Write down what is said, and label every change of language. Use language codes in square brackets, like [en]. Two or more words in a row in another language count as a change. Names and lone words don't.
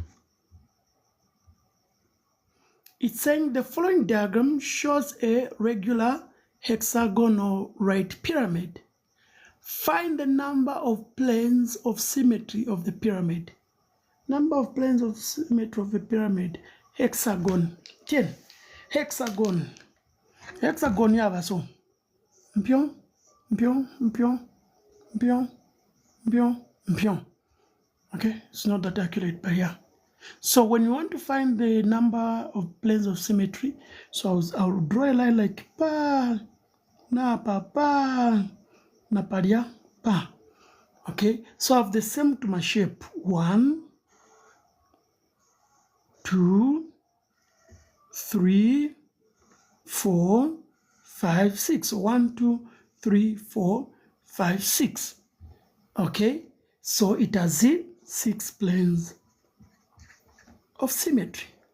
[en] It's saying the following diagram shows a regular hexagonal right pyramid. Find the number of planes of symmetry of the pyramid. Number of planes of symmetry of the pyramid. Hexagon. 10. Hexagon. [bem] Hexagon yaba so. Mpion, mpion, mpion, mpion, mpion, mpion. [en] Okay, it's not that accurate, but yeah. So when you want to find the number of planes of symmetry, so I'll draw a line like [bem] pa, na pa pa, na pa dia, pa. [en] Okay, so I have the same to my shape. 1, 2, 3, 4, 5, 6. 1, 2, 3, 4, 5, 6. Okay, so it has 6 planes of symmetry.